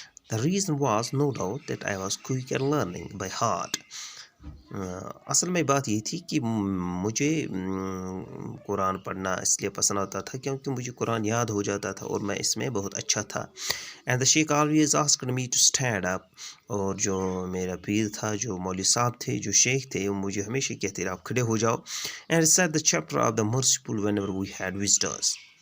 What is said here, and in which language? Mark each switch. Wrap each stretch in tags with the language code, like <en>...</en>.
<en>The reason was no doubt that I was quick at learning by heart.</en> <ur>اصل میں بات یہ تھی کہ مجھے قرآن پڑھنا اس لیے پسند آتا تھا کیونکہ مجھے قرآن یاد ہو جاتا تھا اور میں اس میں بہت اچھا تھا.</ur> <en>And the sheikh always asked me to stand up.</en> <ur>اور جو میرا پیر تھا، جو مولوی صاحب تھے، جو شیخ تھے، وہ مجھے ہمیشہ کہتے رہے آپ کھڑے ہو جاؤ.</ur> <en>And recite the chapter of the merciful whenever we had visitors.</en>